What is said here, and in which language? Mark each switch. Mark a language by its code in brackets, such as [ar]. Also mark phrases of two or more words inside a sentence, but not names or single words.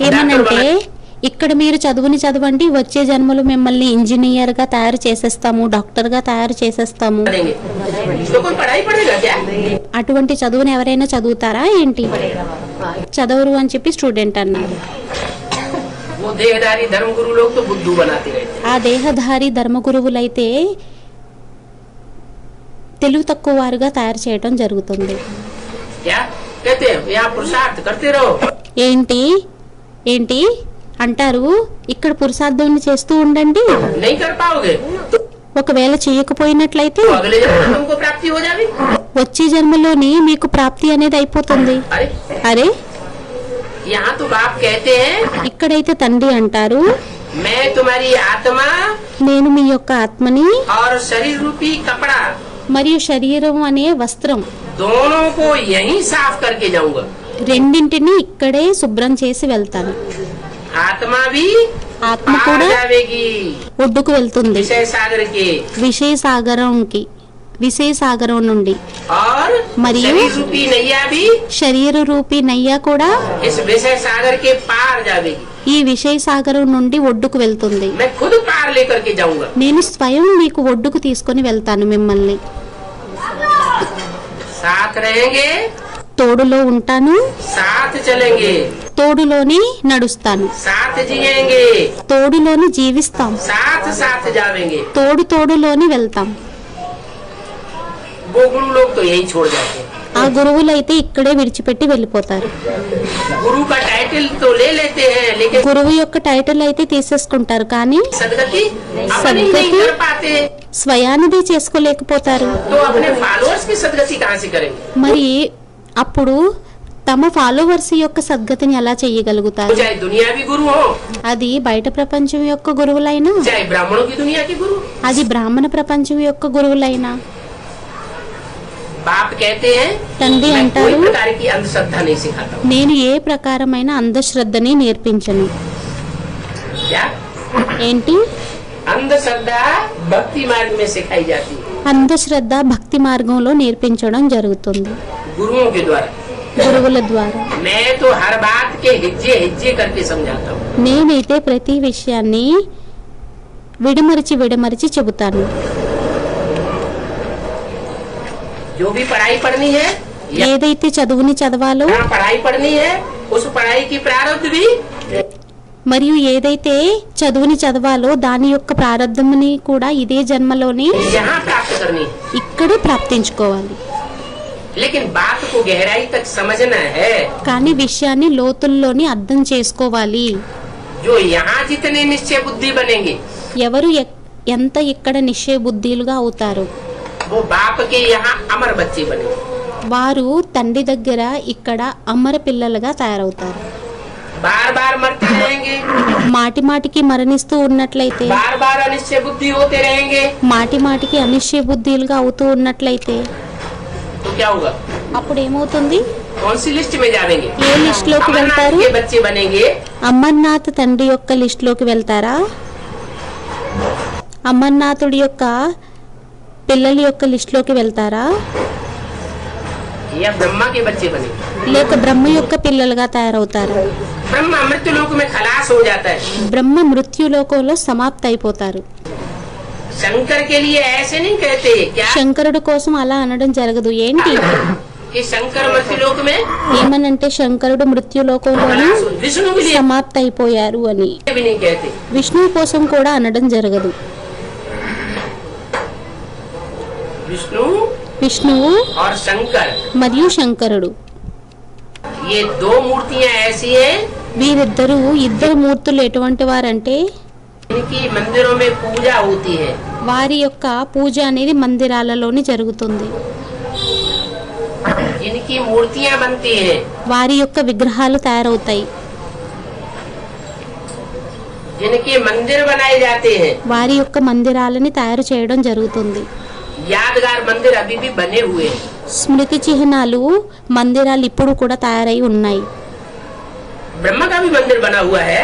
[te] ఏమనంటే [hi] बना [te] ఇక్కడ మీరు చదువుని చదవండి, వచ్చే జన్మలో మిమ్మల్ని ఇంజనీర్ గా తయారు చేసేస్తాము, డాక్టర్ గా తయారు చేసేస్తాము. [hi] देंगे। तो कोई पढ़ाई पढ़ेगा क्या? [te] అటువంటి చదువుని ఎవరైనా చదువుతారా ఏంటి? చదవరు అని చెప్పి స్టూడెంట్ అన్నారు. [hi] वो देहधारी धर्म गुरु लोग तो बुद्धू बनाते रहते। [te] ఆ దేహధారి ధర్మగురువులైతే తెలుగు తక్కువ వారుగా తయారు చేయడం జరుగుతుంది. [hi] क्या कहते हैं? यहाँ पुरुषार्थ करते रहो। [te] ఏంటి ఏంటి అంటారు, ఇక్కడ పురుషార్థం చేస్తూ ఉండండి, [hi] नहीं कर पाओगे तो [te] ఒకవేళ చేయకపోయినట్లయితే [hi] अगले जन्म में तुमको प्राप्ति हो जाएगी। [te] వచ్చే జన్మలోని మీకు ప్రాప్తి అనేది అయిపోతుంది. [hi] अरे [te] అరే [hi] यहाँ तो बाप कहते हैं, [te] ఇక్కడైతే తండ్రి అంటారు, [hi] मैं तुम्हारी आत्मा [te] నేను మీ యొక్క ఆత్మని [hi] और शरीर रूपी कपड़ा [te] మరియు శరీరం అనే వస్త్రం [hi] दोनों को यहीं साफ करके जाऊंगा। [te] రెండింటిని ఇక్కడే శుభ్రం చేసి వెళ్తాను. [hi] आत्मा भी [te] ఆత్మ [hi] पार [te] కూడా [hi] जाएगी [te] ఒడ్డుకు వెళ్తుంది, [hi] विषय सागर के, [te] విషయ సాగరం నుండి. [hi] और [te] मरियो। [hi] शरीर रूपी नैया भी [te] శరీర రూపీ నయ్య కూడా [hi] इस विषय सागर के पार जाएगी। [te] ఈ విషయ సాగరం నుండి ఒడ్డుకు వెళ్తుంది. [hi] मैं खुद पार लेकर के जाऊंगा। [te] నేను స్వయం మీకు ఒడ్డుకు తీసుకొని వెళ్తాను. మిమ్మల్ని [hi] साथ रहेंगे, [te] తోడులో ఉంటాను, [hi] साथ चलेंगे, [te] తోడులోని నడుస్తాను, [hi] साथ जिएंगे, [te] తోడులోని జీవిస్తాం, [hi] साथ साथ जावेंगे। [te] తోడులోని వెళ్తాం. [hi] वो गुरु लोग तो यही छोड़ जाते हैं। [te] ఆ గురువులైతే ఇక్కడే విడిచిపెట్టి వెళ్ళిపోతారు. [hi] गुरु का टाइटल तो ले लेते हैं, लेकिन [te] గురువు యొక్క టైటిల్ అయితే తీసేసుకుంటారు, కానీ [hi] सदगति अपनी सदगति? नहीं कर पाते, [te] స్వయానిది చేసుకోలేకపోతారు. [hi] तो अपने फॉलोअर्स की सदगति कहाँ से करेंगे? [te] మరి అప్పుడు తమ ఫాలోవర్స్ యొక్క సద్గతిని ఎలా చేయగలుగుతారు? [hi] चाहे दुनियावी गुरु हो, [te] అది బయట ప్రపంచం యొక్క గురువులైనా, [hi] चाहे ब्राह्मणों की दुनिया के गुरु। [te] అది బ్రాహ్మణ ప్రపంచం యొక్క గురువులైనా. [hi] बाप कहते हैं, [te] తండ్రి [hi] मैं कोई [te] అంటారు, [hi] प्रकार की अंधश्रद्धा नहीं सिखाता हूँ। [te] నేను ఏ ప్రకారమైన అంధశ్రద్ధని నేర్పించను. [hi] क्या? [te] ఏంటి? [hi] अंधश्रद्धा भक्ति मार्ग में सिखाई जाती है, [te] అంధశ్రద్ధ భక్తి మార్గంలో నేర్పించడం జరుగుతుంది [hi] गुरुओं के द्वारा। [te] గురువుల ద్వారా. [hi] मैं तो हर बात के हिज्जे हिज्जे करके समझाता हूँ। [te] నేనైతే ప్రతి విషయాన్ని విడమరిచి చెబుతాను. [hi] जो भी पढ़ाई पढ़नी है, [te] ఏదైతే చదువుని చదవాలో [hi] यहाँ पढ़ाई पढ़नी है, उस पढ़ाई की प्रारब्ध भी [te] మరియు ఏదైతే చదువుని చదవాలో దాని యొక్క ప్రారంధముని కూడా ఇదే జన్మలోనే [hi] यहाँ प्राप्त करनी है। [te] ఇక్కడే ప్రాప్తించుకోవాలి. [hi] लेकिन बात को गहराई तक समझना है। [te] కానీ విషయాన్ని లోతుల్లోని అర్థం చేసుకోవాలి. [hi] जो यहाँ जितने निश्चय बुद्धि बनेंगे, [te] ఎవరు ఎంత ఇక్కడ నిశ్చయ బుద్ధిలుగా అవుతారు [hi] वो बाप के यहाँ अमर बच्चे बनेंगे। [te] వారు తండ్రి దగ్గర ఇక్కడ అమర పిల్లలుగా తయారవుతారు. [hi] बार बार मरते रहेंगे, [te] మాటి మాటికి మరణిస్తూ ఉన్నట్లయితే, [hi] बार बार अनिश्चय बुद्धि होते रहेंगे, [te] మాటి మాటికి అనిశ్చయ బుద్ధిలుగా అవుతూ ఉన్నట్లయితే [hi] तो क्या होगा? [te] అప్పుడు ఏమవుతుంది? [hi] कौन सी लिस्ट में जाएंगे? [te] ఏ లిస్ట్ లోకి [hi] अमरनाथ [te] వెళ్తారు? [hi] के बच्चे बनेंगे, [te] అమర్నాథ్ తండ్రి యొక్క లిస్ట్ లోకి వెళ్తారా? అమర్నాథుడి యొక్క పిల్లల యొక్క లిస్ట్ లోకి వెళ్తారా? [hi] या ब्रह्मा के बच्चे बनेंगे? [te] లేక బ్రహ్మ యొక్క పిల్లలుగా తయారవుతారా? [hi] ब्रह्मा मृत्यु लोक में खलास हो जाता है। [te] బ్రహ్మ మృత్యులోకంలో సమాప్తి అయిపోతారు. [hi] शंकर के लिए ऐसे नहीं कहते क्या [te] శంకరుడు కోసం అలా అనడం జరగదు. ఏంటి [hi] कि शंकर मृत्यु लोक में [te] ఏమనంటే శంకరుడు మృత్యులోకంలోనే [hi] खलास हो। विष्णु के लिए [te] సమాప్తి అయిపోయారు అని [hi] भी नहीं कहते। [te] విష్ణువు కోసం కూడా అనడం జరగదు. [hi] विष्णु [te] విష్ణువు [hi] और शंकर, [te] మరియు శంకరుడు [hi] ये दो मूर्तियां ऐसी हैं [te] ఇద్దరు మూర్తులు ఎటువంటి వారంటే [hi] इनकी मंदिरों में पूजा होती है। [te] వారి యొక్క పూజ అనేది మందిరాలలోని జరుగుతుంది. [hi] इनकी मूर्तियां बनती हैं, [te] వారి యొక్క విగ్రహాలు తయారవుతాయి. [hi] जिनके मंदिर बनाए जाते हैं। [te] వారి యొక్క మందిరాలని తయారు చేయడం జరుగుతుంది. [hi] यादगार मंदिर अभी भी बने हुए हैं। [te] స్మృతి చిహ్నాలు మందిరాలు ఇప్పుడు కూడా తయారై ఉన్నాయి. [hi] ब्रह्मा का भी मंदिर बना हुआ है,